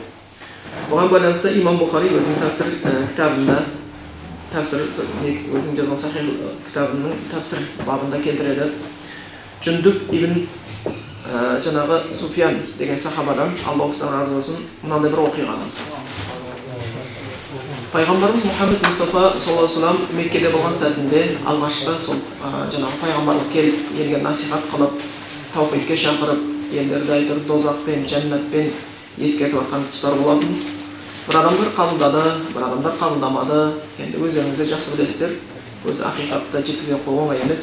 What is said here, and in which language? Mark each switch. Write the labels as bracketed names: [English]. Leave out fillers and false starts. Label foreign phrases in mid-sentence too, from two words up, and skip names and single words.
[Kazakh] Бұған байланысты Имам Бухари өзінің тәфсір кітабында, өзінің жазған Сахих кітабының тәфсір бабында келтіреді. Жүндүб ибн жаңағы Суфиян деген сахабадан, Аллах разы болсын, мынандай бір оқиғаны. Пайғамбарымыз Мұхаммед Мұстафа [Arabic] صلى الله عليه وسلم [Kazakh] Меккеде болған сәтінде алғашқы сол жаңағы пайғамбарлық келіп елге насихат қылып, таухидке шақырып, елдерді айтып, дозақ пен жәннатпен ескертіп жатқан тұстар болатын. Бір адамдар қабылдады, бір адамдар қабылдамады. Енді өздеріңіз де жақсы білесіздер, өзі ақиқатты жеткізе қою оңай емес.